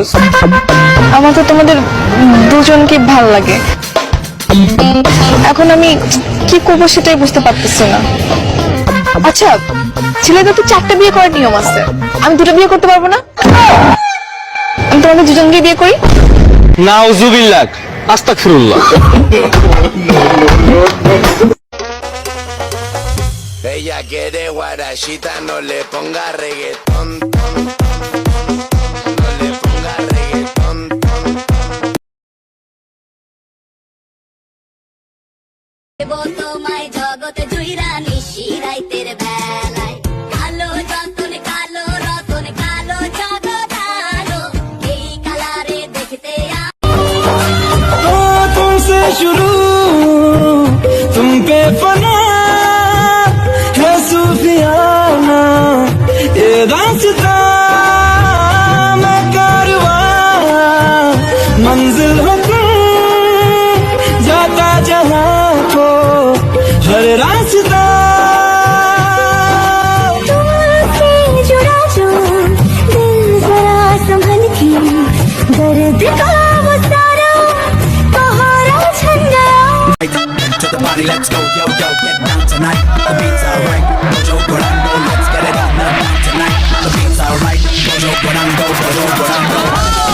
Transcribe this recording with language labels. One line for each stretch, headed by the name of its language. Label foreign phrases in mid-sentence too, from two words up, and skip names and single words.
Bangla: আমার তো তোমাদের দুজনকে ভাল লাগে, এখন আমি কি করবো সেটাই বুঝতে পারতেছি না। আচ্ছা ছেলেদের তো 4টা বিয়ে করার নিয়ম আছে, আমি 2টা বিয়ে করতে পারবো না? আমি তোমাদের দুজনকে বিয়ে করি।
Arabic: نعوذ بالله، أستغفر الله.
Spanish: Ella quiere guarachita, no le ponga reggaetón. No le ponga reggaetón.
Bangla: তোমায় জগতে জুইরা নিশি রাইতের বেলায় কালো যতন কালো রতন কালো জগৎ আলো এই কালারে দেখতে
Hindi: तो तुमसे शुरू तुम पे फना है सूफियाना ये रास्ता मैं कारवां मंजिल हो तुम जाता जहां को हर रास्ता। तुमसे जुड़ा जो दिल जरा संभल के दर्द का वो सारा सहारा छन गया।
English: To the party, let's go, yo, yo, get down tonight. The beats are right, Mojo Guarando, let's get it on the night tonight. The beats are right, Mojo Guarando, Mojo Guarando.